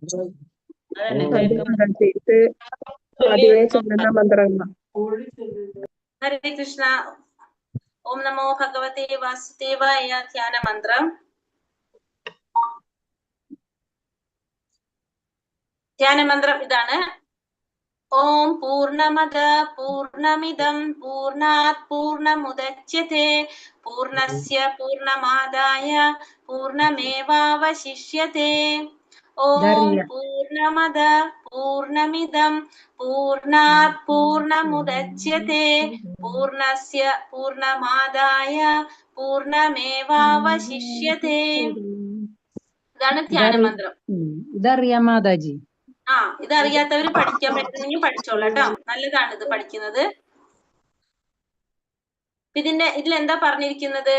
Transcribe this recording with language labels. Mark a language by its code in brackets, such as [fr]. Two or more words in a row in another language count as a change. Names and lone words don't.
[sa] हरे कृष्ण. ओं नमो भगवते वासुदेवाय. [ml] ധ്യാന മന്ത്രം. ധ്യാന മന്ത്രം ഇതാണ്. [sa] ओं पूर्णमद पूर्णमिदं पूर्णात् पूर्णमुदच्यत्ते पूर्णस्य पूर्णमादाय पूर्णमेवावशिष्यत्ते. ओं पूर्णमद पूर्णमिदं पूर्णात् पूर्णमुदच्यत्ते पूर्णस्य पूर्णमादाय पूर्णमेवावशिष्यत्ते. [ml] ഇതാണ് ധ്യാനമന്ത്രം. ഇതറിയാം മാതാജി. ഇതറിയാത്തവര് പഠിക്കാൻ പറ്റുന്നെങ്കിൽ പഠിച്ചോളൂ കേട്ടോ. നല്ലതാണ് ഇത് പഠിക്കുന്നത്. ഇതിലെന്താ പറഞ്ഞിരിക്കുന്നത്?